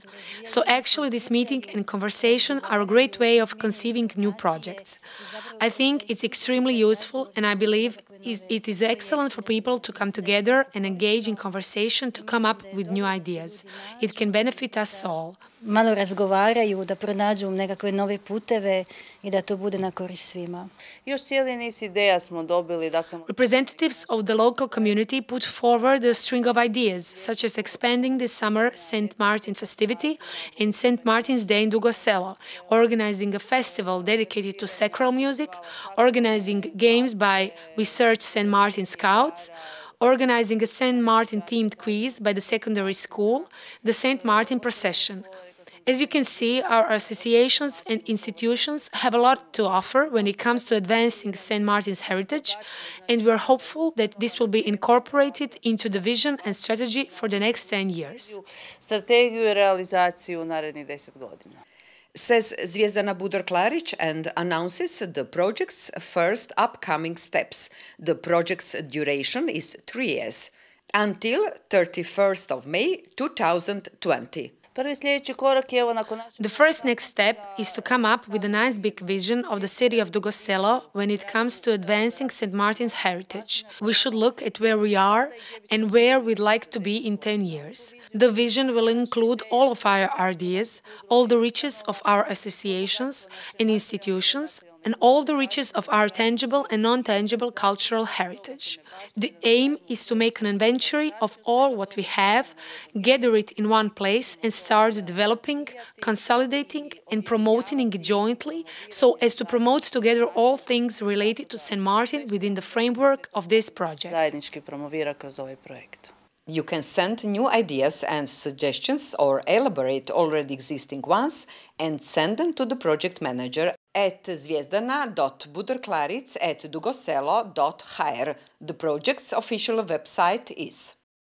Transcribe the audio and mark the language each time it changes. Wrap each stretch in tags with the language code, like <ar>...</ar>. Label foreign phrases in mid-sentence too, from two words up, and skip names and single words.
<en>So actually this meeting and conversation are a great way of conceiving new projects. I think it's extremely useful, and I believe it is excellent for people to come together and engage in conversation to come up with new ideas. It can benefit us all.</en> <hr>Malo razgovaraju, da pronađu nekakve nove puteve i da to bude na korist svima. Još cijeli niz ideja smo dobili.</hr> <en>Representatives of the local community put forward a string of ideas, such as expanding the summer St. Martin festivity and St. Martin's Day in Dugo Selo, organizing a festival dedicated to sacral music, organizing games by Research St. Martin Scouts, organizing a St. Martin-themed quiz by the secondary school, the St. Martin procession. As you can see, our associations and institutions have a lot to offer when it comes to advancing St. Martin's heritage, and we are hopeful that this will be incorporated into the vision and strategy for the next 10 years.</en> <hr>Strategiju i realizaciju u narednih 10 godina.</hr> <en>says Zvijezdana Budar-Klarić, and announces the project's first upcoming steps. The project's duration is 3 years, until 31st of May 2020.</en> <hr>Prvi sljedeći korak je evo nakon našeg...</hr> <en>The first next step is to come up with a nice big vision of the city of Dugo Selo when it comes to advancing St. Martin's heritage. We should look at where we are and where we'd like to be in 10 years. The vision will include all of our ideas, all the riches of our associations and institutions, and all the riches of our tangible and non-tangible cultural heritage. The aim is to make an inventory of all what we have, gather it in one place and start developing, consolidating and promoting it jointly so as to promote together all things related to St. Martin within the framework of this project.</en> <hr>Zajednički promovira kroz ovaj projekt.</hr> <en>You can send new ideas and suggestions or elaborate already existing ones and send them to the project manager at zvijezdana.budarklaric@dugoselo.hr. The project's official website is</en>